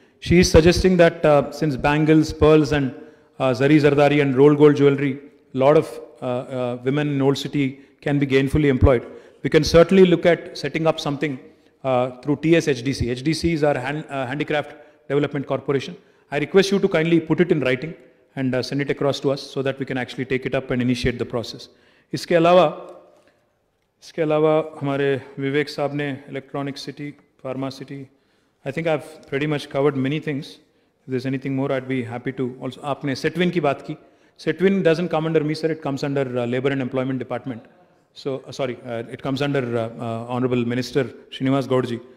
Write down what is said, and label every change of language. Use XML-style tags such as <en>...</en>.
<en>She is suggesting that since bangles, pearls and zari जरदारी and roll gold jewellery, lot of women in old city can be gainfully employed. We can certainly look at setting up something through TSHDC. HDC is our Handicraft Development Corporation. I request you to kindly put it in writing and send it across to us so that we can actually take it up and initiate the process.</en> <hi>इसके अलावा हमारे विवेक साहब ने electronic city, pharma city,</hi> <en>I think I have pretty much covered many things. If there is anything more I would be happy to also.</en> <hi>आपने सेटविन की बात की.</hi> <en>Setwin doesn't come under me sir, it comes under labour and employment department. So, sorry, it comes under Honorable Minister Srinivas Gaudji.</en>